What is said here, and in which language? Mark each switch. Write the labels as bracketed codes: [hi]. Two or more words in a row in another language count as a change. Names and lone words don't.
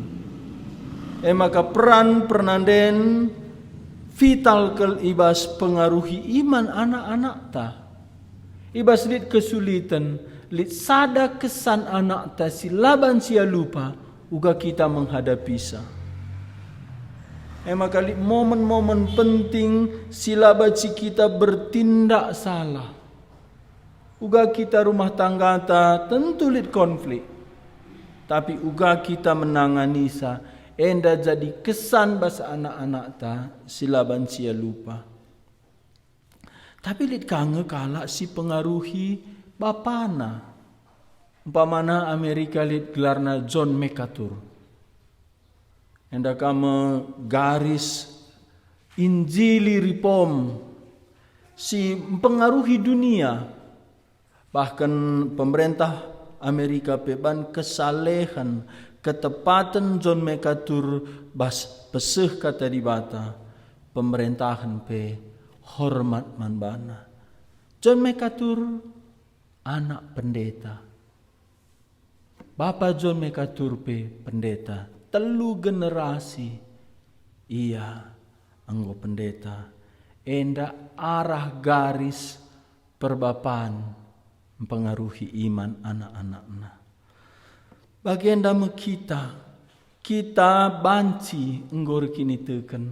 [btx] Maka peran pernanden vital kel ibas pengaruhi iman anak-anak ta. Ibas lit kesulitan, lit sada kesan anak ta silaban sia lupa uga kita menghadapi sa. Maka lit momen-momen penting silaba ci kita [id] bertindak salah. [btx] Uga kita [id] rumah tangga [btx] ta tentu lit konflik. Tapi uga kita menangani sa enda jadi kesan bahasa anak-anak ta silaban sia lupa. Tapi lit kange kala si pengaruhi bapana. Umpamana Amerika lit gelarna John MacArthur. Enda kama garis Injili Reform si pengaruhi dunia. Bahkan pemerintah Amerika peban [id] kesalehan ketepatan [btx] John MacArthur bas peseh kata di bata pemerintahan pe hormat manbana. John MacArthur anak pendeta. Bapak John MacArthur pe pendeta. Telu generasi ia anggo pendeta. Enda arah garis perbapaan mempengaruhi iman anak-anakna. Bagian dama kita banci enggor kini teken.